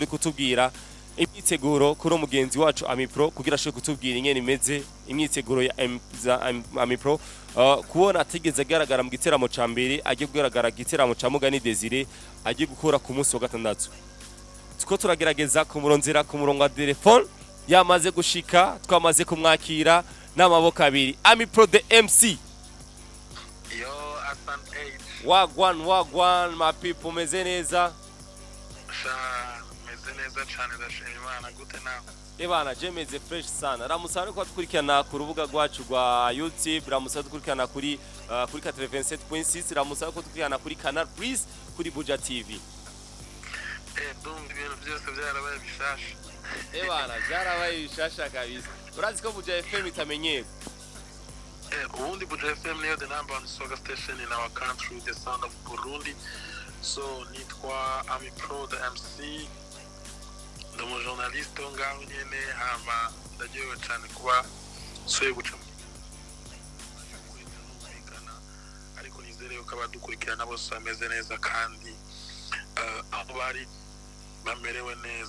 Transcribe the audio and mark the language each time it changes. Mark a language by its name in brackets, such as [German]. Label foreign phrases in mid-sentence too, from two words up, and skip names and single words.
[Rundi] kutubwira imyiteguro kuri mugenzi wacu Amipro kugira ashobore kutubwira ingene imeze imyiteguro ya Amipro kubona atigeze agaragara mu giteramo ca mbere agiye kugaragara giteramo ca Mugani Desire agiye gukora ku munsi wa gatandatu tuko turagerageza kumurondera ku murongo wa telefone yamaze gushika twamaze kumwakira n'amaboko abiri Amipro the MC [English] Wagwan my people [Rundi] meze neza meze neza cyane ndashimira Imana gute nawe bana je meze fresh sana ramusane ko dukurikirana ku rubuga rwacu rwa YouTube ramusane dukurikirana kuri 87.6 ramusane ko dukurikirana kuri Canal CH kuri Buja TV ndumva ibintu byose byarabaye bishasha bana byarabaye bishasha kabisa urazi ko Buja FM itamenyeye ubundi Buja FM niyo [English] the number one soga station in our country, the sound of Burundi. [Rundi] So nitwa Amipro the MC, ndi umujournaliste ngaho nyene hama ndagiye cyane kuba soye guca ariko nizere ko abadukurikirana bose bameze neza kandi aho bari bamerewe neza.